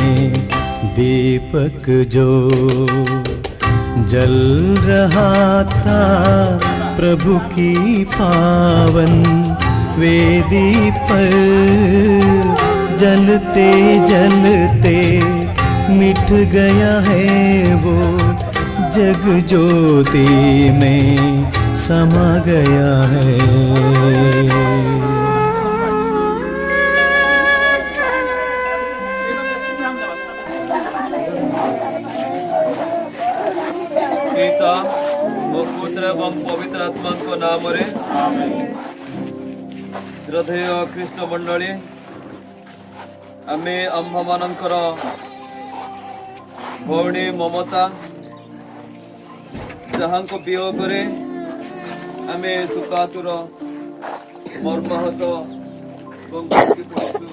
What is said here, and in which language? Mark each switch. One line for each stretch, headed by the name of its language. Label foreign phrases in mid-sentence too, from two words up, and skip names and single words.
Hindi: दीपक जो जल रहा था प्रभु की पावन वेदी पर, जलते जलते मिट गया है वो, जग ज्योति में समा गया है।
Odia: पिता ଓ ପୁତ୍ର ଏବଂ ପବିତ୍ର ଆତ୍ମାଙ୍କ ନାମରେ ଶ୍ରଦ୍ଧେୟ ଖ୍ରୀଷ୍ଟ ମଣ୍ଡଳୀ, ଆମେ ଆମ୍ଭମାନଙ୍କର ଭଉଣୀ ମମତା ଯାହାଙ୍କ ବିୟୋଗରେ ଆମେ ସୁକାତୁର ମର୍ମାହତ ଏବଂ ଦୁଃଖୀ ହୋଇଛୁ।